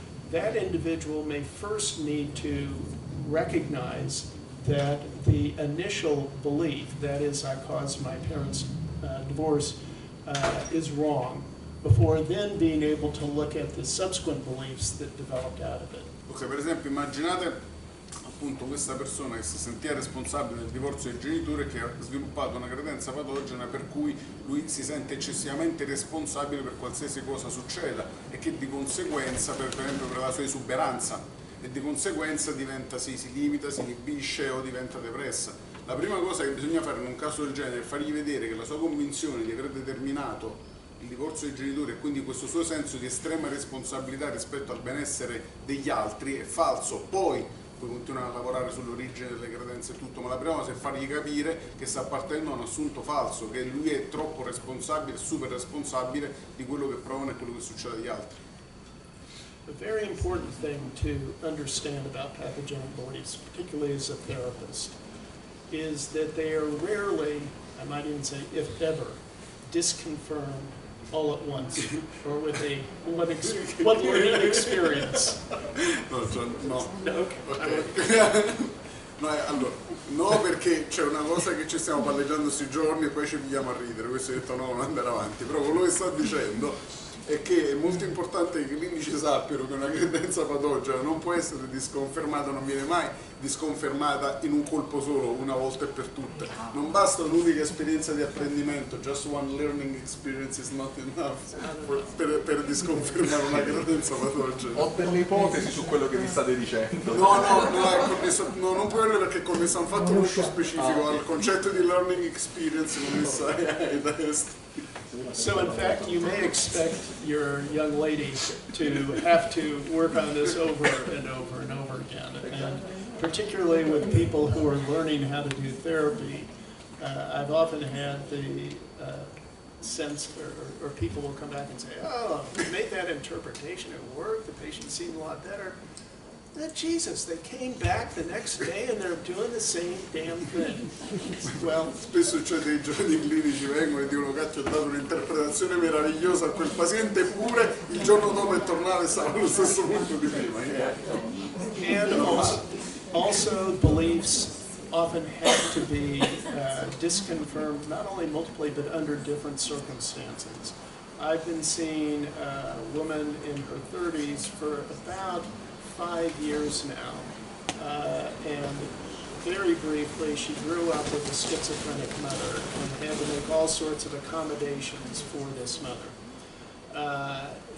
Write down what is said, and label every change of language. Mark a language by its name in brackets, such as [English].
[English] That individual may first need to recognize that the initial belief, that is, I caused my parents' divorce, is wrong, before then being able to look at the subsequent beliefs that developed out of it. [Italian] Ok, per esempio immaginate appunto questa persona che si sentiva responsabile del divorzio dei genitori, che ha sviluppato una credenza patogena per cui lui si sente eccessivamente responsabile per qualsiasi cosa succeda, e che di conseguenza, per esempio per la sua esuberanza, e di conseguenza diventa, si limita, si inibisce o diventa depressa. La prima cosa che bisogna fare in un caso del genere è fargli vedere che la sua convinzione di aver determinato il divorzio dei genitori, e quindi questo suo senso di estrema responsabilità rispetto al benessere degli altri, è falso. Poi puoi continuare a lavorare sull'origine delle credenze e tutto, ma la prima cosa è fargli capire che sta partendo da un assunto falso, che lui è troppo responsabile, super responsabile di quello che provano e quello che succede agli altri. [English] A very important thing to understand about pathogenic beliefs, particularly as a therapist, is that they are rarely, I might even say if ever, disconfirmed all at once, or with one learning experience. [Italian] No, no. No, okay. Okay. No, allora, no, perché c'è una cosa che ci stiamo palleggiando questi giorni e poi ci pigliamo a ridere, questo ho detto no, non andare avanti, però quello che sto dicendo è che è molto importante che i clinici sappiano che una credenza patogena non può essere disconfermata, non viene mai disconfermata in un colpo solo, una volta e per tutte. Non basta un'unica esperienza di apprendimento, [English] just one learning experience is not enough [Italian] per disconfermare una credenza patogena. Ho delle ipotesi su quello che mi state dicendo. No, non quello, perché è connesso a un fatto molto specifico, al concetto di learning experience connesso ai test. [English] So in fact, you may expect your young lady to have to work on this over and over and over again. And particularly with people who are learning how to do therapy, I've often had the sense, or people will come back and say, oh, you made that interpretation at work, the patient seemed a lot better. Jesus, they came back the next day and they're doing the same damn thing. Well, [Italian] spesso c'è dei giovani clinici vengono e dicono che ho dato un'interpretazione meravigliosa a quel paziente, eppure il giorno dopo è tornato e stava allo stesso punto di prima. [English] And also beliefs often have to be disconfirmed, not only multiply, but under different circumstances. I've been seeing a woman in her 30s for about 5 years now, and very briefly, she grew up with a schizophrenic mother and had to make all sorts of accommodations for this mother.